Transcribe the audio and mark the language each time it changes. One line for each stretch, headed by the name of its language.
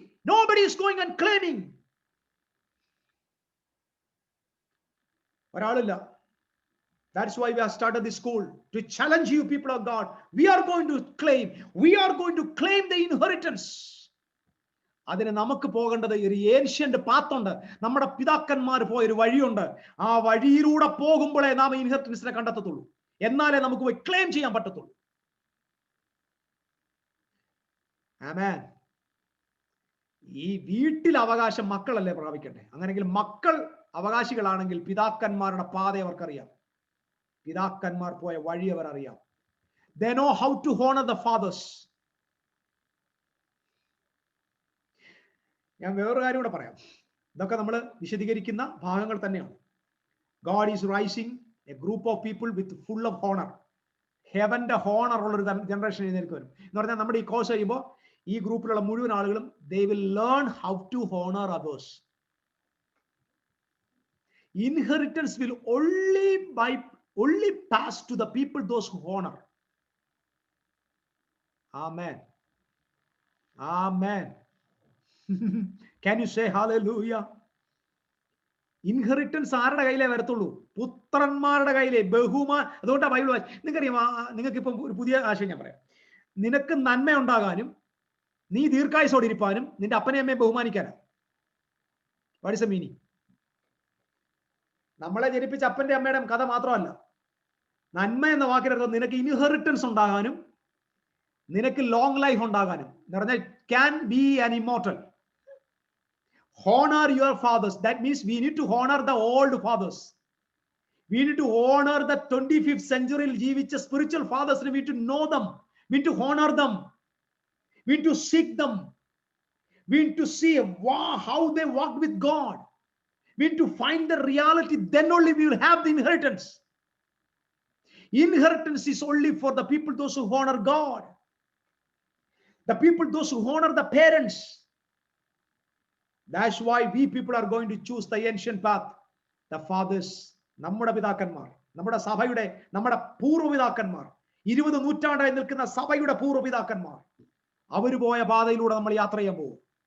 English: Nobody is going and claiming.
Malayalam: ഒരാളില്ല.
English: That's why we have started this school, to challenge you, people of God. We are going to claim the inheritance.
Malayalam: അതിന് നമുക്ക് പോകേണ്ടത് ഒരു ancient പാത്തുണ്ട്. നമ്മുടെ പിതാക്കന്മാർ പോയൊരു വഴിയുണ്ട്. ആ വഴിയിലൂടെ പോകുമ്പോഴേ നാം ഇൻഹെറിറ്റൻസിനെ കണ്ടെത്തത്തുള്ളൂ. എന്നാലേ നമുക്ക് പോയി ക്ലെയിം ചെയ്യാൻ പറ്റത്തുള്ളൂ. ആമേൻ. ഈ വീട്ടിൽ അവകാശം മക്കളല്ലേ പ്രാപിക്കട്ടെ. അങ്ങനെങ്കിൽ മക്കൾ അവകാശികളാണെങ്കിൽ പിതാക്കന്മാരുടെ പാത അവർക്കറിയാം. പിതാക്കന്മാർ പോയ വഴി അവർ അറിയാം.
English: They know how to honor the fathers.
Malayalam: ഞാൻ വേറൊരു കാര്യം കൂടെ പറയാം. ഇതൊക്കെ നമ്മൾ വിശദീകരിക്കുന്ന ഭാഗങ്ങൾ തന്നെയാണ്.
English: God is rising a group of people with full of honor.
Malayalam: ഹെവന്റെ honour ഉള്ളൊരു ജനറേഷൻ ഇതിലേക്ക് വരും എന്ന് പറഞ്ഞാൽ നമ്മുടെ ഈ കോഴ്സ് കഴിയുമ്പോൾ ഈ ഗ്രൂപ്പിലുള്ള മുഴുവൻ ആളുകളും
English: they will learn how to honor others. Inheritance will only pass to the people those who honor. Amen. Amen. Can you say hallelujah?
Malayalam: Inheritance ആരുടെ കയ്യിലേ വരത്തുള്ളൂ? പുത്രന്മാരുടെ കയ്യിലേ. അതുകൊണ്ടാണ് ബൈബിൾ നിങ്ങൾക്കറിയാം. നിങ്ങൾക്ക് ഇപ്പം ഒരു പുതിയ ആശയം ഞാൻ പറയാം. നിനക്ക് നന്മ ഉണ്ടാകാനും നീ ദീർഘായുസോടെ ഇരിപ്പാനും നിന്റെ അപ്പനെ അമ്മയെ ബഹുമാനിക്കാനാ.
English: What is the meaning?
Malayalam: നമ്മളെ ജനിപ്പിച്ച അപ്പന്റെ അമ്മയുടെ കഥ മാത്രമല്ല. നന്മ എന്ന വാക്കിനർത്ഥം നിനക്ക് ഇൻഹെറിറ്റൻസ് ഉണ്ടാകാനും നിനക്ക് ലോങ് ലൈഫ് ഉണ്ടാകാനും എന്ന് പറഞ്ഞാൽ
English: Can be an immortal. Honor your fathers. That means we need to honor the old fathers. We need to honor the 25th century
Malayalam: ജീവിച്ച
English: spiritual fathers. We need to know them. We need to honor them. We need to seek them. We need to see how they walked with God. We need to find the reality. Then only we will have the inheritance. Inheritance is only for the people those who honor God. The people those who honor the parents. That's why we people are going to choose the ancient path. The fathers,
Malayalam: നമ്മുടെ പിതാക്കന്മാർ, നമ്മുടെ സഭയുടെ, നമ്മുടെ പൂർവ്വപിതാക്കന്മാർ, 20 നൂറ്റാണ്ടായി നിൽക്കുന്ന സഭയുടെ പൂർവ്വപിതാക്കന്മാർ, അവർ പോയ പാതയിലൂടെ നമ്മൾ യാത്ര ചെയ്യാൻ പോകും.